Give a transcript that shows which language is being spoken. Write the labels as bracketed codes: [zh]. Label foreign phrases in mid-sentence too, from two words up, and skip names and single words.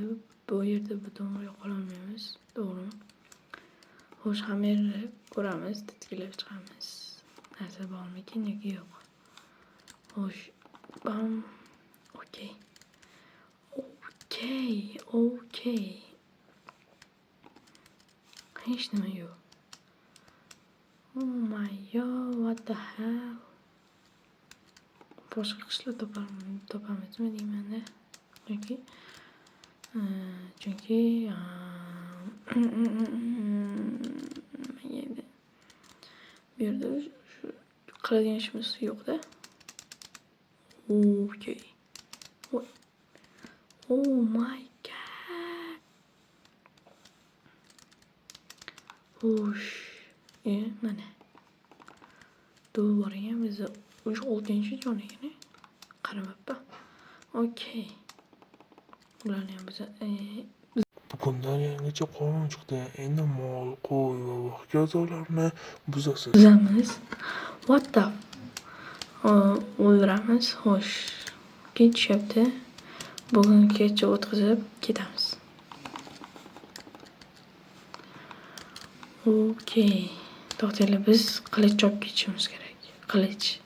[uz] Bu yerda butun umr qololmaymiz, to'g'rimi? Xo'sh, hamma yerni ko'ramiz, titkilab chiqamiz. Narsa bormikin yoki yo'q? Xo'sh, bam. Okey. Hech nima yo'q. [en] Oh my god, what the hell? [uz] Boshqa qishloq topamizmi deymanda. Chunki bu yerda qiladigan ishimiz yo'q-da. Okey. [en] Oh my god. [uz] Xo'sh, mana. To'g'ri, biz 6-jon ekan. Qaramabdi. Okey. Ularni ham biz Bugundan yangicha qonun chiqdi. Endi mol, qo'y va hokazolarni buzasiz. buzamiz. [en] What the? [uz] O'ldiramiz. Xo'sh. Ketishyapti. Bugun kecha o'tkazib ketamiz. Okey. To'xtanglar, biz qilich chopib ketishimiz kerak. Qilich.